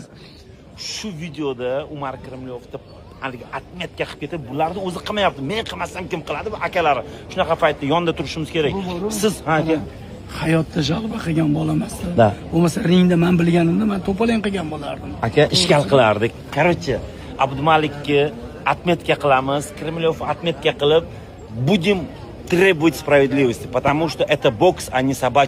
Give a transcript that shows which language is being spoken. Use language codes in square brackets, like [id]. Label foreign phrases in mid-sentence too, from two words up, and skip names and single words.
[uz] Shu videoda Umar Krimlyovda haligi atmetga qilib ketib, bularni o'zi qilmayapti. Men qilmasam kim qiladi? Bu akalari. Shunaqa paytda yonda turishimiz kerak. Siz aka hayotda jalba qilgan bo'lamasda. Bo'lmasa ringda men bilganimda men to'polon qilgan bo'lardim. Aka ishkal qilardik. Короче, Abdumalikka atmetga qilamiz, Krimlyov atmetga qilib, [ru] будем требовать справедливости, потому что это бокс, а не собачья